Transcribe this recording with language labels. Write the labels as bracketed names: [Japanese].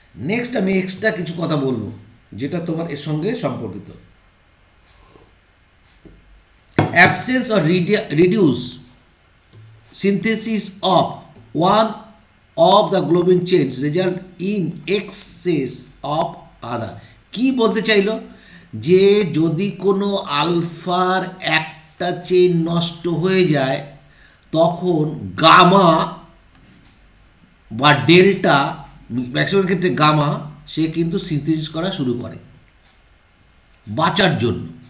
[Bangla] Next আমি extra কিছু কথা বলবো যেটা তোমার এর সঙ্গে সম্পর্কিত। [English] Absence or reduce synthesis of one of the globin chains result in excess of other. [Bangla] কি বলতে চাইলো যে যদি কোনো আলফার একটা চেইন নষ্ট হয়ে যায় তখন গামা বা ডেল্টা, ম্যাক্সিমাম ক্ষেত্রে গামা, সে কিন্তু সিনথেসিস করা শুরু করে বাঁচার জন্য।